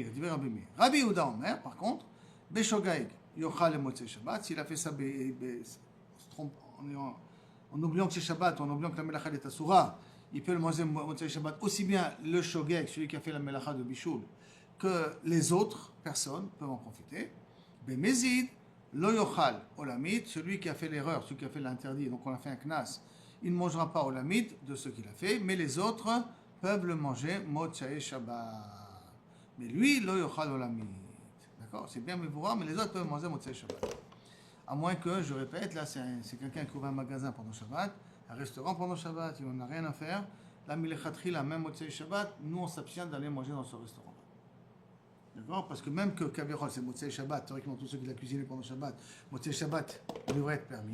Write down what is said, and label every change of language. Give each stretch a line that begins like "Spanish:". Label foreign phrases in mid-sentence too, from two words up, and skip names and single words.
Hebrew: רבי יהודה אומר,
French: par contre,
Hebrew: בשוגג יאכל למוצאי שבת,
French: s'il a fait ça en oubliant que c'est Shabbat, en oubliant que la Melacha est Asura, il peut le manger
Hebrew: מוצאי שבת,
French: aussi bien le Shogeg, celui qui a fait la Melacha de Bishul, que les autres personnes peuvent en profiter.
Hebrew: במזיד לא יאכל עולמית,
French: celui qui a fait l'erreur, celui qui a fait l'interdit, donc on a fait un knas, il ne mangera pas olamit de ce qu'il a fait, mais les autres peuvent le manger
Hebrew: מוצאי שבת.
French: Mais lui,
Hebrew: לא יאכל עולמית.
French: D'accord? C'est bien Mevoura, mais les autres peuvent manger
Hebrew: מוצאי שבת.
French: À moins que, je répète, là c'est quelqu'un qui ouvre un magasin pendant Shabbat, un restaurant pendant Shabbat, il n'en a rien à faire. La Milechatri, la même
Hebrew: מוצאי שבת,
French: nous on s'abstient d'aller manger dans ce restaurant. D'accord? Parce que même que Kavirol, c'est
Hebrew: מוצאי שבת,
French: théoriquement, tous ceux qui l'ont cuisiné pendant Shabbat,
Hebrew: מוצאי שבת
French: devrait être permis.